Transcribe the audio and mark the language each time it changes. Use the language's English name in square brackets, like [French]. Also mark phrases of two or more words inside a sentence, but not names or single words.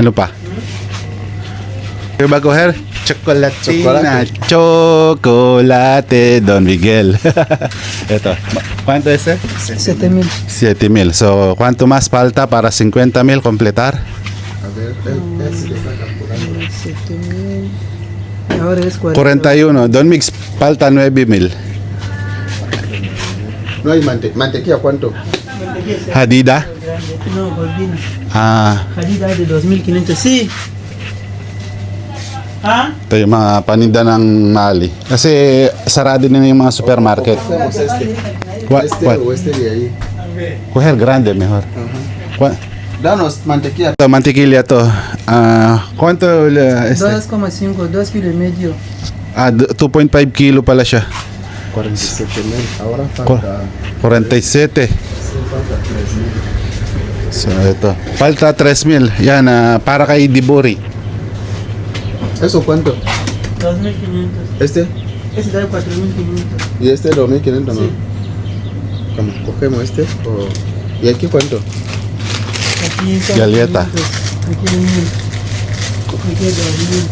[Filipino] Ano pa? Kaya ba coger? Chocolatina. Chocolate Don Miguel. Ito. [Spanish] ¿Cuánto es ese? 7000. 7,000. So, ¿cuánto más falta para 50,000 completar? A ver, se le está calculando. 7000. Ahora es 40. 41. Don Mix, falta 9,000. No hay mantequilla, ¿cuánto? Hadida? No, Golbina. Ah, Hadida de 2500. Sí. ¿Ah? [Filipino] ito yung mga paninda ng Mali. Kasi sarado na yung mga supermarket. [Spanish] Cogemos este. What? O este de ahí. Coger grande mejor. What? Danos mantequilla. [Filipino] Ito, mantikilya to. [Spanish] ¿Cuánto este? 2,5, 2 kilo y medio. [Filipino] 2.5 kilo pala siya. [Spanish] 47,000. Ahora falta. 47. Falta 3,000. [Filipino] So, ito. Falta 3,000. Yan, para kay Diburi. [Spanish] ¿Eso cuánto? 2500. Este. Ese da 4500. Y este 2500, ¿no? Sí. ¿Cómo? Cogemos este. ¿Y aquí cuánto? Aquí son Galleta. 500. Aquí hay 1000. Aquí hay 2000.